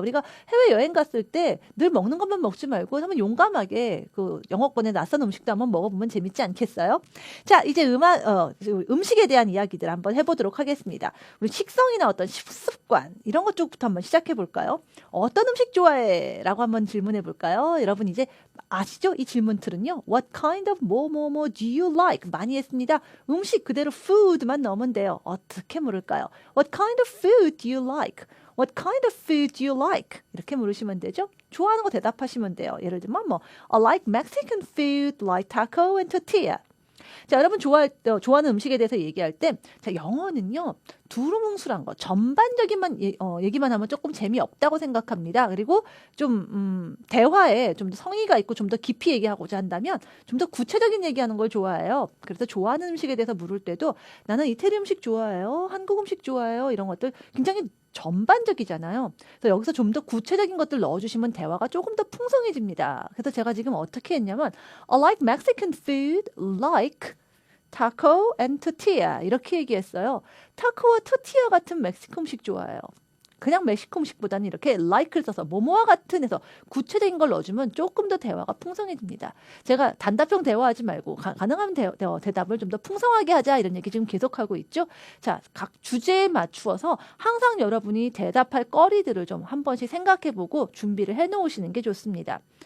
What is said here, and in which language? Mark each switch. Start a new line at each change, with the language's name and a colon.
Korean: 우리가 해외여행 갔을 때 늘 먹는 것만 먹지 말고 한번 용감하게 그 영어권의 낯선 음식도 한번 먹어보면 재밌지 않겠어요? 자, 이제 음식에 대한 이야기들 한번 해보도록 하겠습니다. 우리 식성이나 어떤 식습관 이런 것 쪽부터 한번 시작해 볼까요? 어떤 음식 좋아해? 라고 한번 질문해 볼까요? 여러분 이제 아시죠? 이 질문들은요.
English: What kind of 뭐 do you like?
Korean: 많이 했습니다. 음식 그대로 food만 넣으면 돼요. 어떻게 물을까요?
English: What kind of food do you like? What kind of food do you like?
Korean: 이렇게 물으시면 되죠. 좋아하는 거 대답하시면 돼요. 예를 들면
English: I like Mexican food, like taco and tortilla.
Korean: 자, 여러분 좋아하는 음식에 대해서 얘기할 때, 자, 영어는요, 두루뭉술한 거, 전반적인만 얘기만 하면 조금 재미없다고 생각합니다. 그리고 좀, 대화에 좀 더 성의가 있고 좀 더 깊이 얘기하고자 한다면 좀 더 구체적인 얘기하는 걸 좋아해요. 그래서 좋아하는 음식에 대해서 물을 때도 나는 이태리 음식 좋아해요. 한국 음식 좋아해요. 이런 것들 굉장히 전반적이잖아요. 그래서 여기서 좀 더 구체적인 것들 넣어주시면 대화가 조금 더 풍성해집니다. 그래서 제가 지금 어떻게 했냐면
English: I like Mexican food, like taco and tortilla
Korean: 이렇게 얘기했어요. 타코와 토티아 같은 멕시코 음식 좋아해요. 그냥 멕시코 음식보다는 이렇게 like를 써서 뭐뭐와 같은 해서 구체적인 걸 넣어주면 조금 더 대화가 풍성해집니다. 제가 단답형 대화하지 말고 가능한 대답을 좀 더 풍성하게 하자 이런 얘기 지금 계속하고 있죠. 자, 각 주제에 맞추어서 항상 여러분이 대답할 거리들을 좀 한 번씩 생각해보고 준비를 해놓으시는 게 좋습니다.